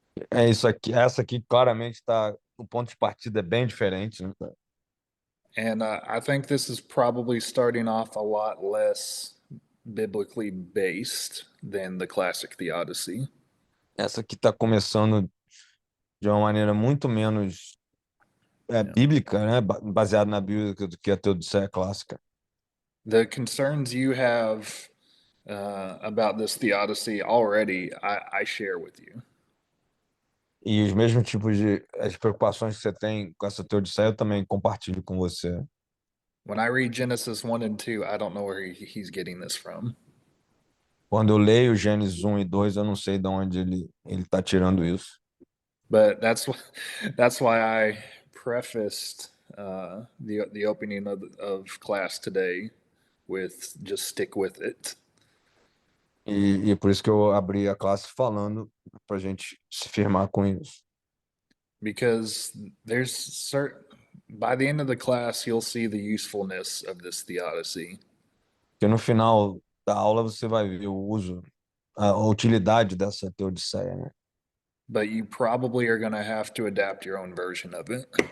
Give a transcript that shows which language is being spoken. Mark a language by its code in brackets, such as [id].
[pt] É isso aqui, essa aqui claramente está, o ponto de partida é bem diferente, né? [en] And I think this is probably starting off a lot less biblically based than the classic theodicy. [pt] Essa aqui está começando de uma maneira muito menos bíblica, né? Baseada na Bíblia do que a teodiceia clássica. [en] The concerns you have about this theodicy already, I share with you. [pt] E os mesmos tipos de as preocupações que você tem com essa teodiceia, eu também compartilho com você. [en] When I read Genesis 1 and 2, I don't know where he's getting this from. [pt] Quando eu leio Gênesis 1 e 2, eu não sei de onde ele está tirando isso. [en] But that's why I prefaced the opening of class today with just stick with it. [pt] E por isso que eu abri a classe falando para a gente se firmar com isso. [en] Because there's certain, by the end of the class, you'll see the usefulness of this theodicy. [pt] Porque no final da aula você vai ver o uso, a utilidade dessa teodiceia, né? [en] But you probably are going to have to adapt your own version of it.